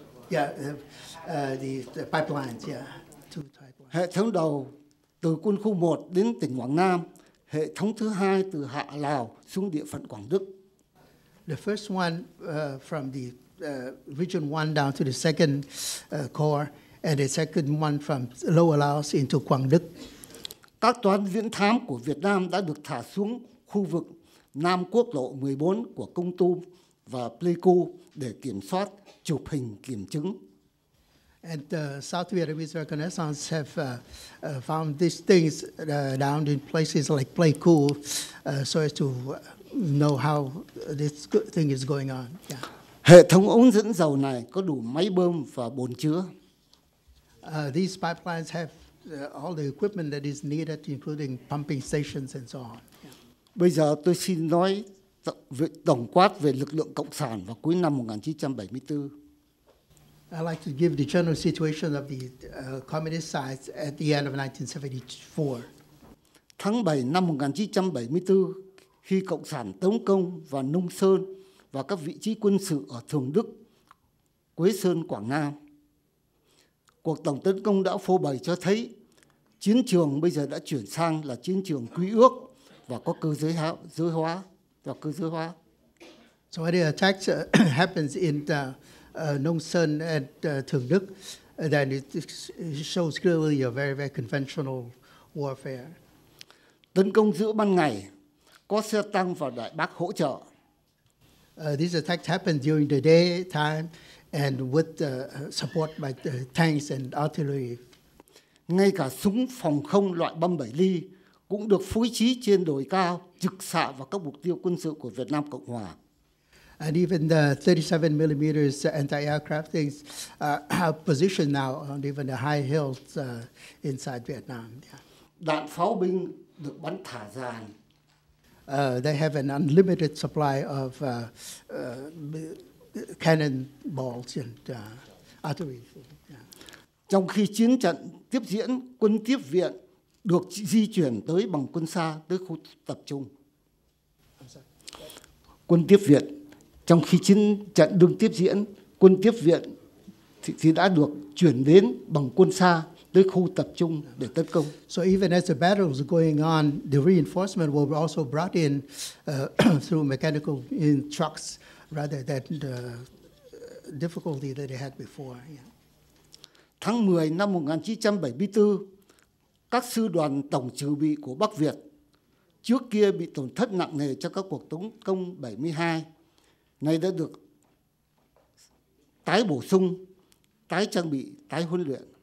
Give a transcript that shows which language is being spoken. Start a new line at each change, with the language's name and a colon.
English: Yeah, the pipelines, yeah, two pipelines.
Vietnamese: Hệ thống đầu từ quân khu 1 đến tỉnh Quảng Nam, hệ thống thứ hai từ Hạ Lào xuống địa phận Quảng Đức.
English: The first one from the Region 1 down to the second corps, and the second one from Lower Laos into Quảng Đức.
Vietnamese: Các toán viễn thám của Việt Nam đã được thả xuống khu vực Nam Quốc lộ 14 của Công Tum và Pleiku để kiểm soát, chụp hình, kiểm chứng.
English: And South Vietnamese reconnaissance have found these things down in places like Pleiku, so as to know how this thing is going on. Yeah.
Vietnamese: Hệ thống ống dẫn dầu này có đủ máy bơm và bồn chứa.
English: These pipelines have all the equipment that is needed, including pumping stations and so on. Yeah.
Vietnamese: Bây giờ tôi xin nói tổng quát về lực lượng Cộng sản vào cuối năm 1974.
English: I'd like to give the general situation of the communist sides at the end of 1974.
Vietnamese: Tháng 7 năm 1974, khi Cộng sản tấn công vào Nông Sơn và các vị trí quân sự ở Thường Đức, Quế Sơn, Quảng Nam, cuộc tổng tấn công đã phô bày cho thấy Chiến trường bây giờ đã chuyển sang là chiến trường quy ước và có cơ giới hóa.
English: So when the attacks happens in Nông Sơn and Thường Đức, then it shows clearly a very, very conventional warfare.
Vietnamese: Tấn công giữa ban ngày, có xe tăng và đại bác hỗ trợ.
English: These attacks happen during the daytime and with support by tanks and artillery.
Vietnamese: Ngay cả súng phòng không loại bom 7 ly cũng được phối trí trên đồi cao trực xạ vào các mục tiêu quân sự của Việt Nam Cộng Hòa.
English: And even the 37mm anti-aircraft things are positioned now on even the high hills inside Vietnam. Yeah.
Vietnamese: Đạn pháo binh được bắn thả dài.
English: They have an unlimited supply of cannonballs and artillery. Yeah.
Vietnamese: Trong khi chiến trận tiếp diễn, quân tiếp viện được di chuyển tới bằng quân xa tới khu tập trung. Quân tiếp viện, trong khi chiến trận đương tiếp diễn, quân tiếp viện thì đã được chuyển đến bằng quân xa tới khu tập trung để tấn công.
English: So even as the battle was going on, the reinforcement were also brought in through mechanical in trucks rather than the difficulty that they had before. Yeah.
Vietnamese: Tháng 10 năm 1974, các sư đoàn tổng trừ bị của Bắc Việt trước kia bị tổn thất nặng nề trong các cuộc tấn công 72, nay đã được tái bổ sung, tái trang bị, tái huấn luyện.